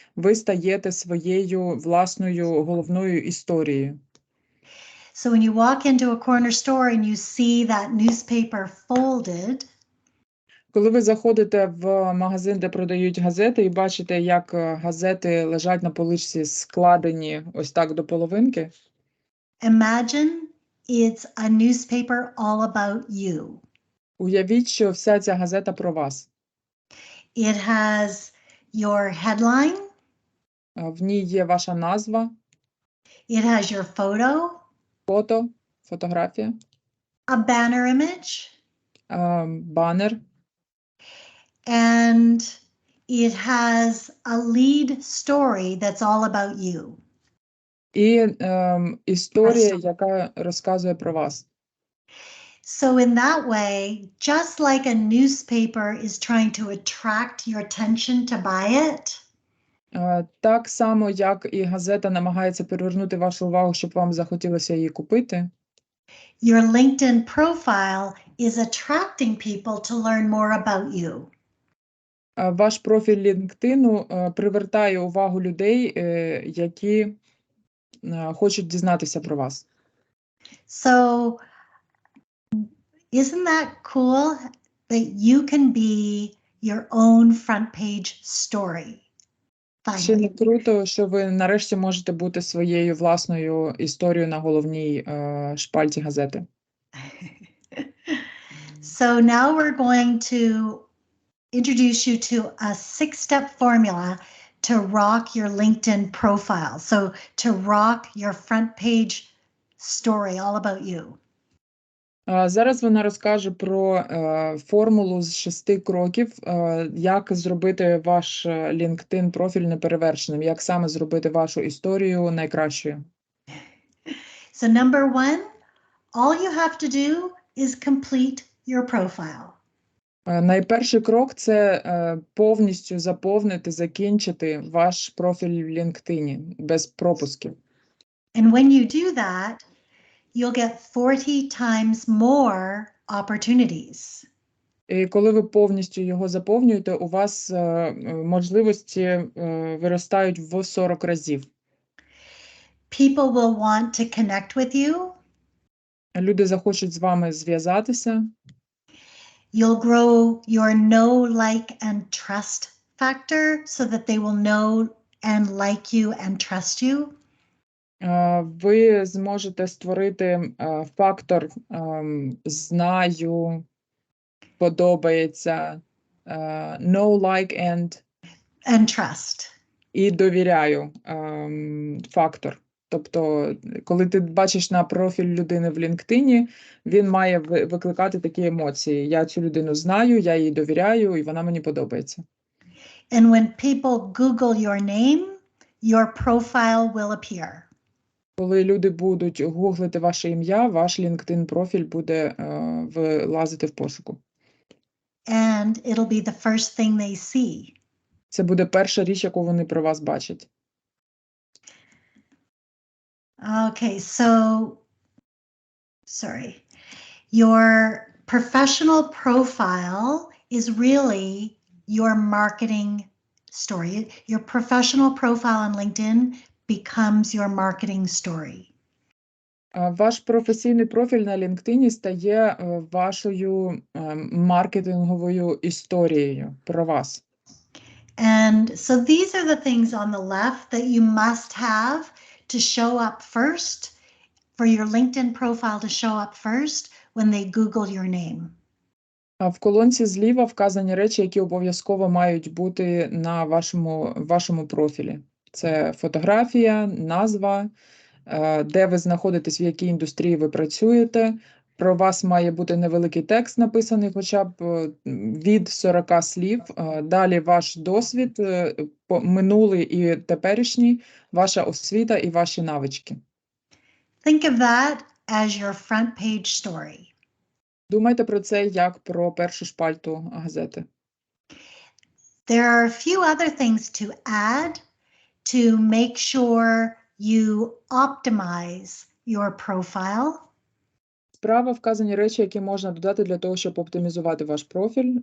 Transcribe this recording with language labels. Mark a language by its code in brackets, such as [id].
[uk] Ви стаєте своєю власною головною історією. [en] So when you walk into a corner store and you see that newspaper folded, [uk] Коли ви заходите в магазин, де продають газети, і бачите, як газети лежать на поличці, складені ось так до половинки, [en] imagine it's a newspaper all about you. [uk] уявіть, що вся ця газета про вас. [en] It has your headline, [uk] В ній є ваша назва, [en] it has your photo, [uk] фотографія, [en] a banner image, [uk] банер, [en] and it has a lead story that's all about you. [uk] і історія, яка розказує про вас. [en] So in that way, just like a newspaper is trying to attract your attention to buy it, [uk] Так само, як і газета намагається привернути вашу увагу, щоб вам захотілося її купити, [en] your LinkedIn profile is attracting people to learn more about you. [uk] ваш профіль LinkedIn привертає увагу людей, які хочуть дізнатися про вас. [en] So isn't that cool that you can be your own front page story? [uk] Ще не [en] Finally. [uk] круто, що ви нарешті можете бути своєю власною історією на головній шпальті газети. [en] So now we're going to introduce you to a 6-step formula to rock your LinkedIn profile. So to rock your front page story all about you. [uk] Зараз вона розкаже про формулу з 6 кроків, як зробити ваш LinkedIn профіль неперевершеним, як саме зробити вашу історію найкращою. [en] So number 1, all you have to do is complete your profile. [uk] Найперший крок – це повністю заповнити, закінчити ваш профіль в LinkedIn без пропусків. [en] And when you do that, you'll get 40 times more opportunities. [uk] І коли ви повністю його заповнюєте, у вас можливості виростають в 40 разів. [en] People will want to connect with you. [uk] Люди захочуть з вами зв'язатися. [en] You'll grow your know, like, and trust factor so that they will know and like you and trust you. [uk] Ви зможете створити фактор знаю, подобається, [en] know, like, And trust. [uk] і довіряю фактор. Тобто, коли ти бачиш на профіль людини в LinkedIn, він має викликати такі емоції. Я цю людину знаю, я їй довіряю, і вона мені подобається. [en] And when people Google your name, your profile will appear. [uk] Коли люди будуть гуглити ваше ім'я, ваш LinkedIn профіль буде вилазити в пошуку. [en] And it'll be the first thing they see. [uk] Це буде перша річ, яку вони про вас бачать. [en] Okay, so, sorry. Your professional profile is really your marketing story. Your professional profile on LinkedIn becomes your marketing story. [uk] Ваш професійний профіль на LinkedIn стає вашою маркетинговою історією про вас. [en] And so these are the things on the left that you must have to show up first for your LinkedIn profile to show up first when they Google your name. [uk] А в колонці зліва вказані речі, які обов'язково мають бути на вашому профілі. Це фотографія, назва, де ви знаходитесь, в якій індустрії ви працюєте. Про вас має бути невеликий текст написаний, хоча б від 40 слів. Далі ваш досвід, минулий і теперішній, ваша освіта і ваші навички. [en] Think of that as your front page story. [uk] Думайте про це як про першу шпальту газети. [en] There are a few other things to add to make sure you optimize your profile. [uk] Справа вказані речі, які можна додати для того, щоб оптимізувати ваш профіль.